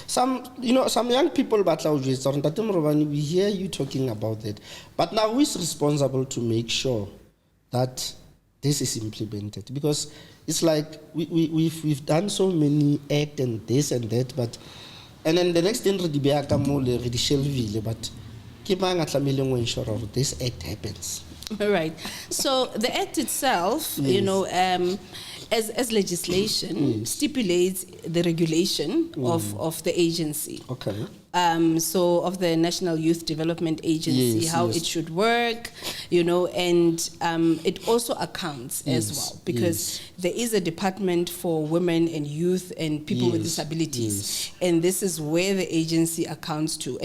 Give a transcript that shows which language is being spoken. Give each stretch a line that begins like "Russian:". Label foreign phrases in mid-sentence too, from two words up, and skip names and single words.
English: Some young people, we hear you talking about that. But now who is responsible to make sure that this is implemented? Because it's like we've done so many acts and this and that, and then the next thing
Southern Sotho: re di shelvile,
English: but
Southern Sotho: ke mang a tlamehileng go ensure gore
English: this act happens? All right. So the act itself, you know, as legislation stipulates the regulation of the agency. Okay. So of the National Youth Development Agency, how it should work, you know, and it also accounts as well, because there is a department for women and youth and people with disabilities, and this is where the agency accounts to.